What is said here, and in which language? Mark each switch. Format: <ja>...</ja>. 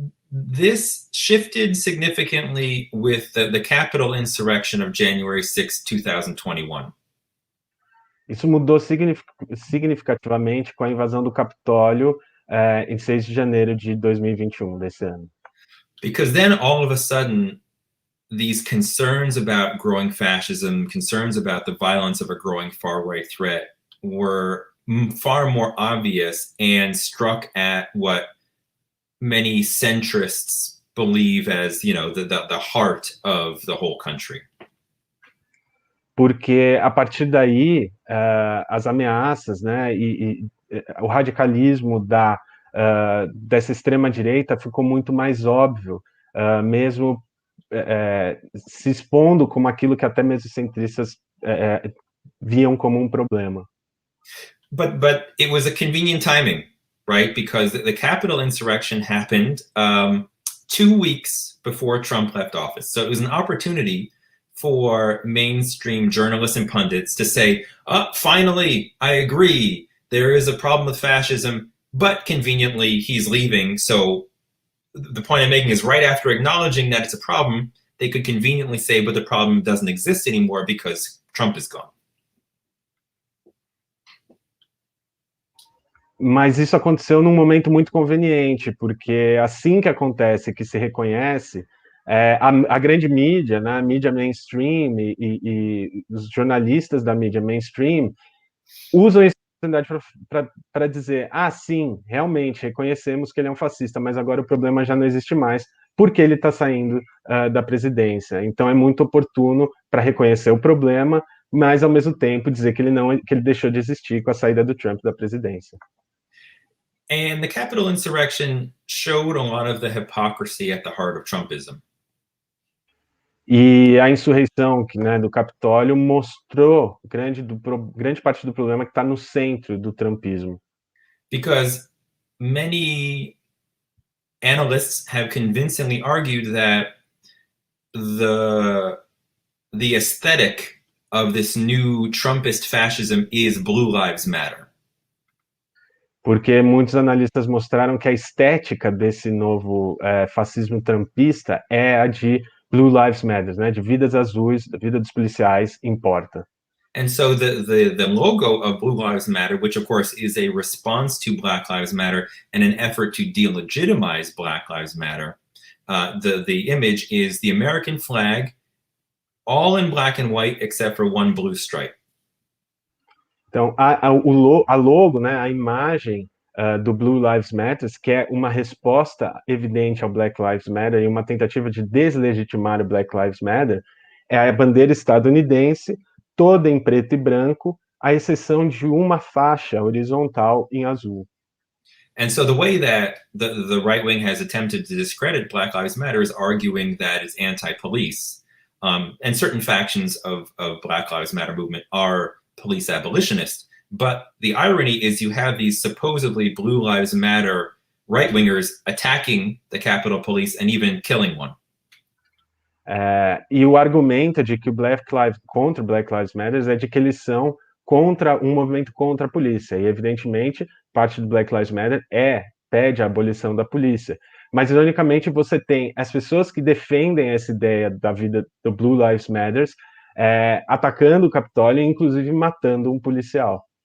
<en>This shifted significantly with the Capitol insurrection of January 6, 2021.</en> <pt>Isso mudou significativamente com a invasão do Capitólio em 6 de janeiro de 2021, desse ano.</pt> <en>Because then all of a sudden, these concerns about growing fascism, concerns about the violence of a growing far-right threat were far more obvious and struck at what many centrists believe as, the heart of the whole country.</en> <pt>Porque a partir daí, as ameaças, e o radicalismo dessa extrema-direita ficou muito mais óbvio, mesmo se expondo como aquilo que até mesmo centristas viam como um problema.</pt> <en>But it was a convenient timing, right? Because the Capitol insurrection happened 2 weeks before Trump left office. So it was an opportunity for mainstream journalists and pundits to say, finally, I agree, there is a problem with fascism, but conveniently he's leaving. So the point I'm making is right after acknowledging that it's a problem, they could conveniently say, but the problem doesn't exist anymore because Trump is gone.</en> <pt>Mas isso aconteceu num momento muito conveniente, porque assim que acontece, que se reconhece, a grande mídia, a mídia mainstream e os jornalistas da mídia mainstream usam essa oportunidade para dizer, sim, realmente, reconhecemos que ele é um fascista, mas agora o problema já não existe mais, porque ele está saindo da presidência. Então é muito oportuno para reconhecer o problema, mas ao mesmo tempo dizer que ele deixou de existir com a saída do Trump da presidência.</pt> <en>And the Capitol insurrection showed a lot of the hypocrisy at the heart of Trumpism.</en> <pt>E a insurreição do Capitólio mostrou grande parte do problema que está no centro do trumpismo.</pt> <en>Because many analysts have convincingly argued that the aesthetic of this new Trumpist fascism is Blue Lives Matter.</en> <pt>Porque muitos analistas mostraram que a estética desse novo fascismo trumpista é a de Blue Lives Matter, né? De vidas azuis, da vida dos policiais importa.</pt> <en>And so the logo of Blue Lives Matter, which of course is a response to Black Lives Matter and an effort to delegitimize Black Lives Matter, the image is the American flag, all in black and white except for one blue stripe.</en> <pt>Então, a logo, né, a imagem do Blue Lives Matter, que é uma resposta evidente ao Black Lives Matter e uma tentativa de deslegitimar o Black Lives Matter, é a bandeira estadunidense, toda em preto e branco, à exceção de uma faixa horizontal em azul.</pt> <en>And so the way that the right wing has attempted to discredit Black Lives Matter is arguing that it's anti-police. And certain factions of Black Lives Matter movement are police abolitionists. But the irony is you have these supposedly Blue Lives Matter right-wingers attacking the Capitol Police and even killing one.</en> <pt>E o argumento de que o contra o Black Lives Matter é de que eles são contra um movimento contra a polícia. E, evidentemente, parte do Black Lives Matter pede a abolição da polícia. Mas, ironicamente, você tem as pessoas que defendem essa ideia da vida do Blue Lives Matter atacando o Capitólio e, inclusive, matando um policial.</pt>